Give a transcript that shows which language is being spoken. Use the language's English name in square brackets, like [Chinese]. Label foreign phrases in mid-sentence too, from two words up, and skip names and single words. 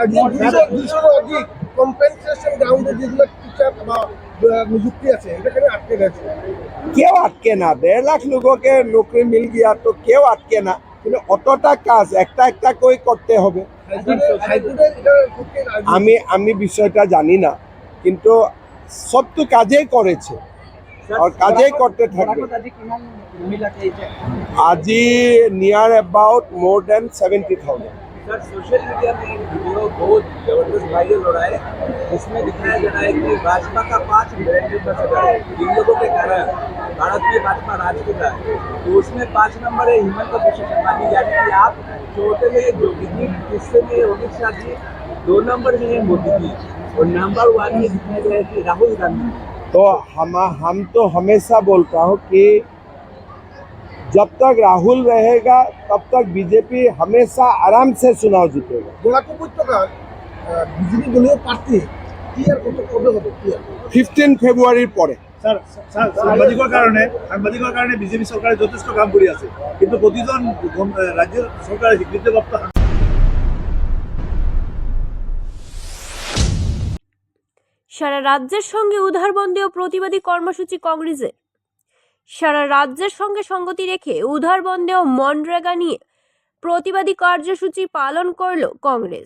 [Bangla] কেউ আটকে না, 1.5 লাখ [Hindi] लोकके नौकरी मिल गया [Bangla] তো কেউ আটকে না, কিন্তু অতটা কাজ একটা একটা করে করতে হবে। আমি বিষয়টা জানি না, কিন্তু সব তো কাজেই করেছে আর কাজেই করতে থাকবে। [English] আজি near about more than 70,000। [Hindi] सर [English] social media [Hindi] में एक वीडियो बहुत जबरदस्त वायरल हो रहा है, इसमें दिखाया जा रहा है कि भाजपा का 5 ब्रांडेड बस है जिन लोगों के कारण भारत में भाजपा राज कर रहा है, तो उसमें 5 नंबर है हिमंत विश्व शर्मा जी, यानी कि आप चौथे में योगी जी, तीसरे में अमित शाह जी, 2 नंबर में है मोदी जी और नंबर 1 में दिखाया गया है कि राहुल गांधी। तो हम तो हमेशा बोलता हूँ कि जब तक राहुल रहेगा तब तक बीजेपी हमेशा आराम से चुनाव जीतेगा। [Bangla] 15 ফেব্রুয়ারির পরে। [Assamese] সাংবাদিকৰ কাৰণে বিজেপি চৰকাৰে যথেষ্ট কাম কৰি আছে, কিন্তু প্ৰতিজন ৰাজ্যৰ চৰকাৰে স্বীকৃতিপ্ৰাপ্ত [Bangla] সারা রাজ্যের সঙ্গে উধারবন্দী ও প্রতিবাদী কর্মসূচি কংগ্রেসের। সারা রাজ্যের সঙ্গে সঙ্গতি রেখে উধারবন্দী ও মনরেগা নিয়ে প্রতিবাদী কার্যসূচি পালন করল কংগ্রেস।